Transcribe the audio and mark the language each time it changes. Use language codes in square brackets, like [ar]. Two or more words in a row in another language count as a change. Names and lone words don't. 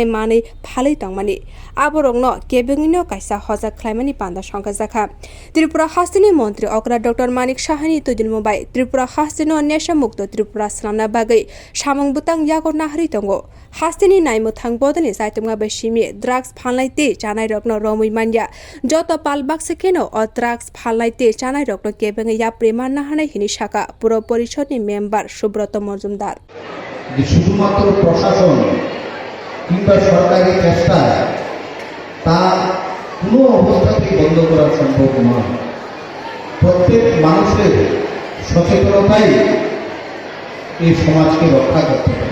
[trp] मानै फालै तंमानि आबो रक्न केबेङैनो काइसा हजा खलाइमानि पान्दा संखाजाखा त्रिपुरा हास्तिनि मन्त्री अग्रा डक्टर मानिक साहानि तुदिन मुबाई त्रिपुरा हास्तिनो नेशा मुक्त त्रिपुरा सामना बागै सामं बुतां यागर नाहारि दंगो हास्तिनि नायमुथां बदनि जायतुंगा बेसिमि ड्राग्स फानलाय ते जानाय रक्न रमै मान्या जत पाल बाक्सेकेनो अ ड्राग्स फानलाय ते जानाय रक्न केबेङै या प्रेमान नाहानाय हिनि शाखा पुर परिषदनि मेम्बार सुब्रत मजुमदार [bn] শুধুমাত্র প্রশাসন কিংবা সরকারি চেষ্টা তা কোনো অবস্থাতেই বন্ধ করা সম্ভব নয়। প্রত্যেক মানুষের সচেতনতাই এই সমাজকে রক্ষা করতে পারে।